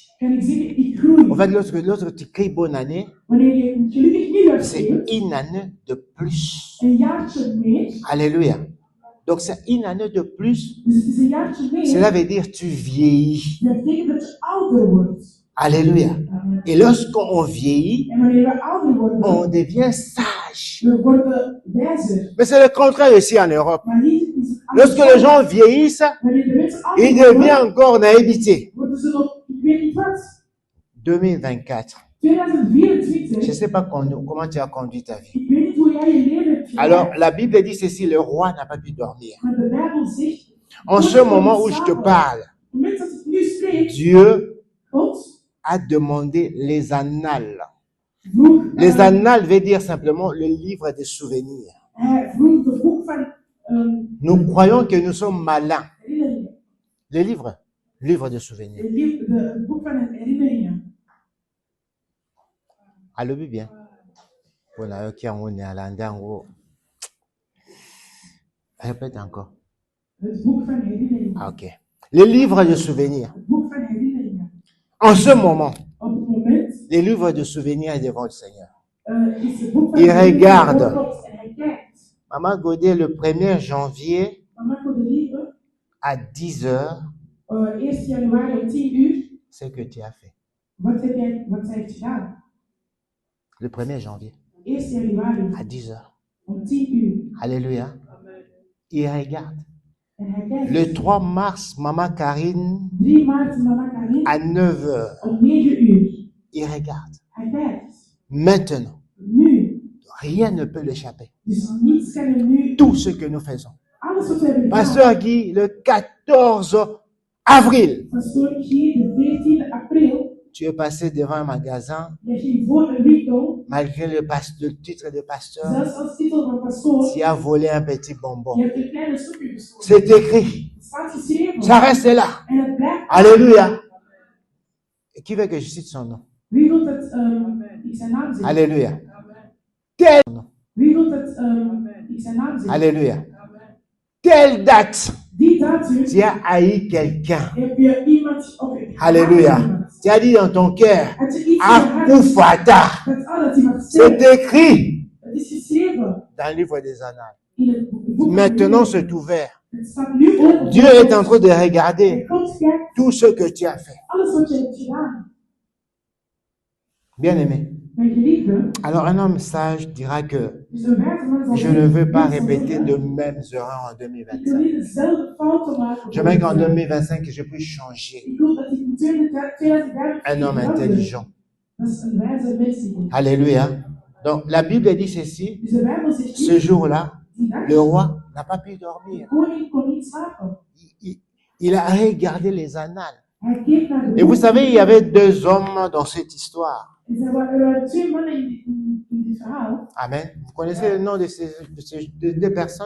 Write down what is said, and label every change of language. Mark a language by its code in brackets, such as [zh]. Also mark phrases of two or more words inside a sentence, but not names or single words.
[fr] En fait, lorsque tu cries bonne année, c'est une année de plus. Alléluia. Donc c'est une année de plus. Cela veut dire tu vieillis. Alléluia. Et lorsqu'on vieillit, [nl] En wanneer we ouder worden, [fr] on devient sage. [nl] we worden wijzer. [fr] Mais c'est le contraire ici en Europe. [nl] Maar hier is het [fr] Lorsque les gens vieillissent, [nl] Wanneer de mensen ouder [fr] ils [nl] worden, [fr] deviennent encore naïveté. [nl] worden ze nog, ik weet niet wat, 2024. 2024. [fr] Je ne sais pas comment tu as conduit ta vie. [nl] Ik weet niet hoe jij je leven hebt geleid. [fr] Alors, la Bible dit ceci, le roi n'a pas pu dormir. [nl] Maar de Bijbel zegt, [fr] En ce moment où je te parle, [nl] op het moment dat ik nu spreek, [fr] Dieu [nl] God [fr] a demandé les annales. [nl] vroeg, [fr] Les annales veut dire simplement le livre des souvenirs. [nl] hij vroeg de boek van [fr] Nous croyons que nous sommes malins. [nl] herinneringen. [fr] Les livre de souvenirs. [nl] Het boek van herinneringen. [fr] Allô, bien. Voilà, qui on est à l'endroit. Répète encore. [nl] Het boek van herinneringen. [fr] Ah, ok. Les livres de souvenirs. [nl] Het boek van herinneringen. [fr] En ce moment, [nl] Op het moment [fr] les livres de souvenirs devant le Seigneur. [nl] is het boek van [fr] Il [nl] herinneringen [fr] regarde. [nl] voor God en hij kijkt. [fr] Maman Godet, le 1er janvier [nl] Mama Godelieve, [fr] à 10 heures, [nl] 1 januari om 10 uur, [fr] ce que tu as fait. [nl] wat zij heeft gedaan? [fr] Le 1er janvier [nl] 1 januari [fr] à 10 heures. [nl] om 10 uur. [fr] Alléluia. Il regarde. [nl] En hij kijkt. [fr] Le 3 mars, Maman Karine [nl] 3 maart, mama Karin, [fr] à 9 heures. [nl] om 9 uur. [fr] Il regarde. [nl] Hij kijkt. [fr] Maintenant, [nl] Nu. [fr] rien ne peut l'échapper. [nl] Dus niets kan er nu. [fr] Tout ce que nous faisons. [nl] Alles wat we hebben gedaan. [fr] Pasteur Guy, le 14 avril, [nl] Pastoor Guy, de 14 april, [fr] tu es passé devant un magasin, [nl] je ging voor een winkel, [fr] malgré le titre de pasteur, [nl] zelfs als titel van pastoor, [fr] tu as volé un petit bonbon. [nl] je hebt een kleine stukje gestolen. [fr] C'est écrit. [nl] Het staat geschreven. [fr] Ça reste là. [nl] En het blijft. [fr] Alléluia. Et qui veut que je cite son nom? [nl] Wie wil dat ik zijn naam zeg? [fr] Alléluia. Tel, [nl] Wie wil dat ik zijn naam zeg? [fr] alléluia. Telle date, [nl] Die datum [fr] tu as haï quelqu'un. [nl] heb je iemand of [fr] Alléluia. Tu as dit dans ton cœur, [nl] Had je iets in je hart Akufata. dat Allah die mag [fr] C'est [nl] zeggen. [fr] écrit [nl] Het is geschreven [fr] dans le livre des Annales. [nl] in het boek. [fr] Maintenant, c'est ouvert. [nl] Het staat nu open. [fr] Dieu est en train de regarder [nl] En God kijkt [fr] tout ce que tu as fait. [nl] alles wat je hebt gedaan. [fr] Bien-aimé. [nl] Mijn geliefde, [fr] Alors, un homme sage dira que [nl] dus een wijze man zal [fr] je ne veux pas [nl] zeggen, [fr] répéter de mêmes erreurs en [nl] ik wil 2025. niet dezelfde fouten maken. [fr] J'aimerais qu'en 2025, que je puisse changer. [nl] Ik wil dat ik in 2025 [fr] Un homme intelligent. [nl] Dat is een wijze mens die denkt. [fr] Alléluia. Donc, la Bible dit ceci. [nl] Dus de Bijbel zegt [fr] Ce [nl] hier, [fr] jour-là, [nl] die dag, [fr] le roi n'a pas pu [nl] de [fr] dormir. [nl] koning kon niet slapen. [fr] Il a regardé les annales. [nl] Hij keek naar de [fr] Et vous [nl] boeken. [fr] savez, il y avait deux hommes dans cette histoire. [nl] Er waren 2 mannen in dit verhaal. [fr] Amen. Vous connaissez le nom de ces deux personnes